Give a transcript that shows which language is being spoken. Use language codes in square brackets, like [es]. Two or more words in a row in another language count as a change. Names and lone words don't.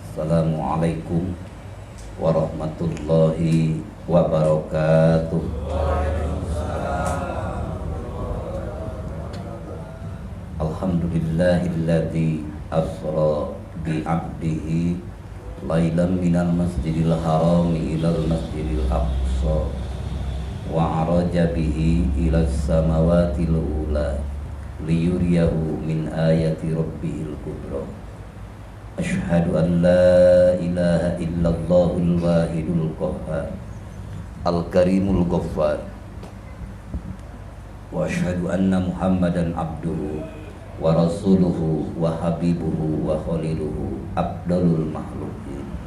[ar] السلام عليكم ورحمة الله وبركاته. الحمد لله الذي أسرى بعبده ليلا من المسجد الحرام إلى المسجد الأقصى وعرج به إلى السماوات العلى ليريه من آيات ربه الكبرى. أشهد أن لا إله إلا الله الواحد القهار الكريم الغفار وأشهد أن محمدا عبده ورسوله وحبيبه وخليله أبدال المخلوقين